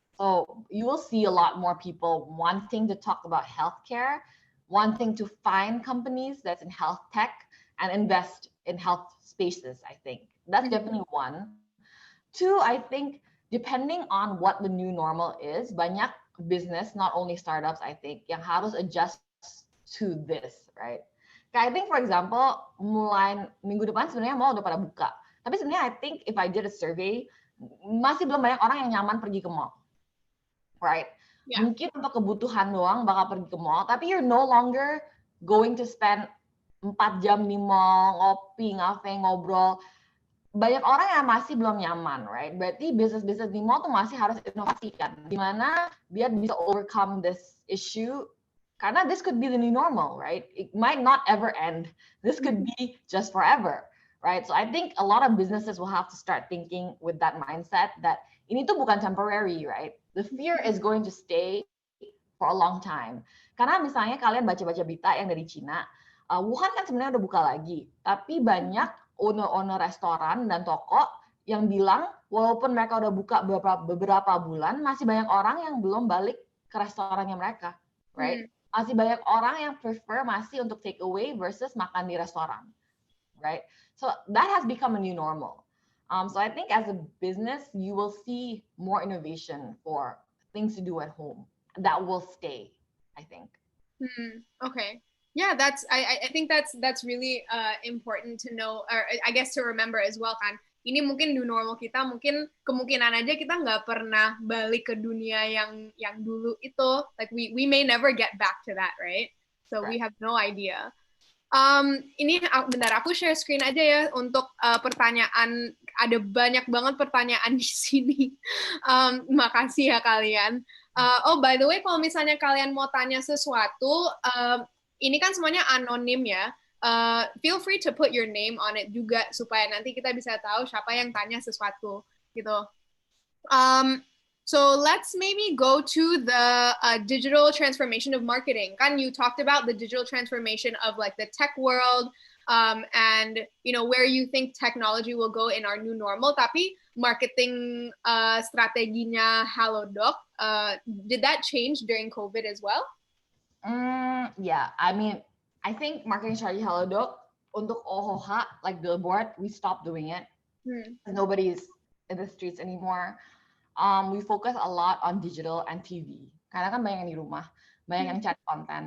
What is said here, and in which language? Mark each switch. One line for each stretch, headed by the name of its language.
English: So you will see a lot more people wanting to talk about healthcare, wanting to find companies that's in health tech and invest in health spaces, I think. That's definitely one. Two, I think depending on what the new normal is, banyak business, not only startups, I think,
Indonesian: yang harus
English: adjust to this, right?
Indonesian: Kayak
English: I think, for example,
Indonesian: mulai minggu depan sebenarnya mall udah pada buka. Tapi sebenarnya
English: I think if I did a survey,
Indonesian: masih belum banyak orang yang nyaman pergi ke mall, right?
English: Yeah.
Indonesian: Mungkin untuk kebutuhan doang bakal pergi ke mall, tapi
English: you're no longer going to spend
Indonesian: 4 jam di mall, ngopi, ngafe, ngobrol. Banyak orang yang masih belum nyaman, right? Berarti bisnis-bisnis di mall tuh masih harus inovasi kan. Gimana biar bisa
English: overcome this issue? Karena this could be the new normal, right? It might not ever end. This could be just forever, right? So I think a lot of businesses will have to start thinking with that mindset that
Indonesian: ini tuh bukan
English: temporary, right? The fear is going to stay for a long time.
Indonesian: Karena misalnya kalian baca-baca berita yang dari Cina, Wuhan kan sebenarnya udah buka lagi, tapi banyak owner-owner restoran dan toko yang bilang walaupun mereka udah buka beberapa bulan, masih banyak orang yang belum balik ke restorannya mereka, right? Masih banyak orang yang prefer masih untuk take away versus makan di restoran, right?
English: So that has become a new normal. So I think as a business, you will see more innovation for things to do at home. That will stay, I think. Okay. Yeah, I think that's really important to know, or I guess to remember as well kan.
Indonesian: Ini mungkin new normal kita, mungkin kemungkinan aja kita nggak pernah balik ke dunia yang dulu itu.
English: Like we may never get back to that, right? So we have no idea.
Indonesian: Ini bentar aku share screen aja ya untuk pertanyaan. Ada banyak banget pertanyaan di sini. Makasih ya kalian. Oh by the way, kalau misalnya kalian mau tanya sesuatu, ini kan semuanya anonim ya.
English: Feel free to put your name on it
Indonesian: juga supaya nanti kita bisa tahu siapa yang tanya sesuatu gitu.
English: So let's maybe go to the digital transformation of marketing. Kan you talked about the digital transformation of like the tech world and you know where you think technology will go in our new normal.
Indonesian: Tapi marketing strateginya
English: Halodoc, did that change during COVID as well? Yeah, I mean, I think marketing strategy Halodoc untuk OHOH, like billboard, we stopped doing it. Nobody's in the streets anymore. We focus a lot on digital and TV.
Indonesian: Karena kan banyak yang di rumah, banyak yang cari konten.